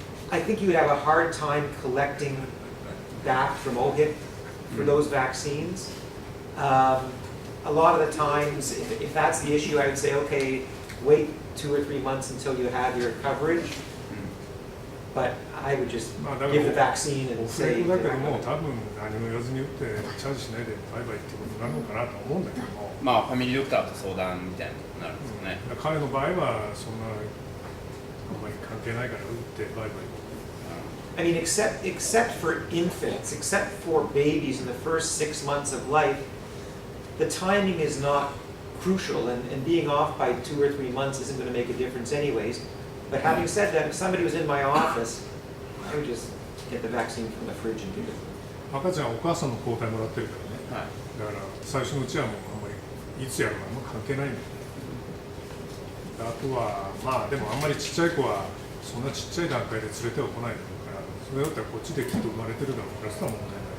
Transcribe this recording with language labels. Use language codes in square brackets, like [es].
[en] I think you would have a hard time collecting back from OHIP for those vaccines. A lot of the times, if that's the issue, I would say, okay, wait 2 or 3 months until you have your coverage. But I would just give the vaccine and say. [ja] だけども、多分何も言わずに打ってチャージしないでバイバイってことになるのかなと思うんだけども。ファミリードクターと相談みたいになるんですかね。彼の場合はそんなあんまり関係ないから打ってバイバイ。 [en] I mean, except for infants, except for babies in the first 6 months of life, the timing is not crucial, and being off by 2 or 3 months isn't going to make a difference anyways. But having said that, if somebody was in my office, I would just get the vaccine from the fridge and give it. [ja] 赤ちゃんはお母さんの抗体もらってるからね。だから最初のうちはもうあんまりいつやるかも関係ないんだよね。あとはでもあんまりちっちゃい子はそんなちっちゃい段階で連れては来ないだろうから、それだったらこっちできっと生まれてるだろうから、それは問題ない。